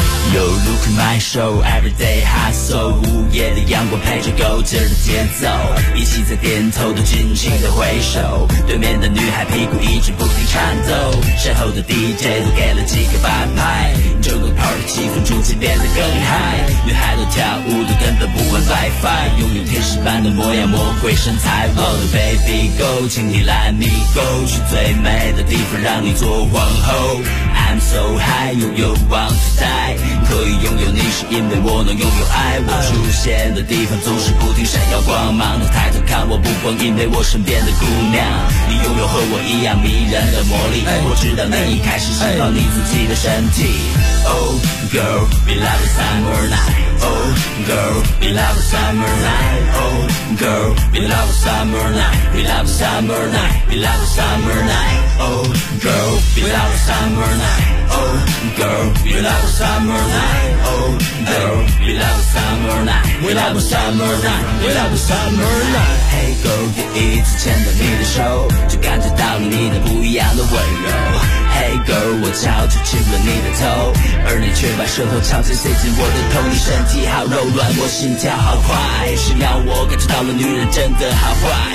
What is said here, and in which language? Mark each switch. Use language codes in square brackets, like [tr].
[en] Yo, look at my show, everyday hustle [zh] 午夜的阳光陪着勾劲的节奏，一起在点头的尽情的挥手，对面的女孩屁股一直不停颤抖，身后的 DJ 都给了几个半拍，整个 party 气氛逐渐变得更 high， 女孩都跳舞都根本不问 WiFi， 拥有天使般的模样魔鬼身材。 [en] Oh the baby go， [zh] 请你 [en] let me go， [zh] 去最美的地方让你做皇后。 [en] I'm so high, you, you want to die， [zh] 可以拥有你是因为我能拥有爱，我出现的地方总是不停闪耀光芒，能抬头看我不光因为我身边的姑娘，你拥有和我一样迷人的魔力，我知道你已开始释放你自己的身体。 [en] Oh girl, we love the summer night， Oh girl, we love the summer night， Oh girl, we love the summer night， We love the summer night， We love the summer night，Oh girl, we love summer night. Oh girl, we love summer night. Oh girl, we love summer night. We love summer night. We love summer night. Hey girl, [zh] 第一次牵着你的手，就感觉到了你的不一样的温柔。 [en] Hey girl， [zh] 我悄悄亲了你的头，而你却把舌头悄悄塞进我的头。你身体好柔软，我心跳好快，是让我感觉到了女人真的好坏。